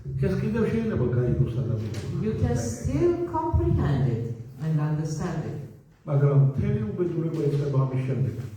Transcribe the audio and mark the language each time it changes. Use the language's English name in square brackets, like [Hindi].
[Georgian] ეს კიდევ შეიძლება გაიგოს ადამიანს. [English] You can still comprehend it and understand it. [Georgian] მაგრამ მთელი უბედურება ეწება ამის შემდეგ.